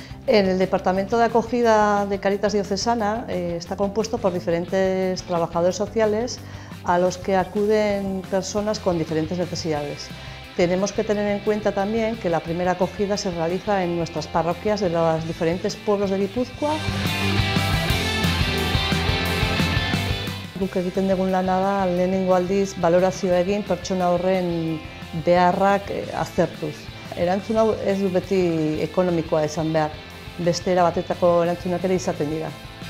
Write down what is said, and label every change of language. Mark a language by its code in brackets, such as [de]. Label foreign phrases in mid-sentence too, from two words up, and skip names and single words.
[es] El Departamento de Acogida de Cáritas Diocesana está compuesto por diferentes trabajadores sociales a los que acuden personas con diferentes necesidades. Tenemos que tener en cuenta también que la primera acogida se realiza en nuestras parroquias de los diferentes pueblos de Guipúzcoa. [eu] Guk egiten dugun lana da lehenengo aldiz balorazioa egin pertsona horren beharrak aztertuz. Erantzun hau ez du beti ekonomikoa izan behar, beste era batetako erantzunak ere izaten dira.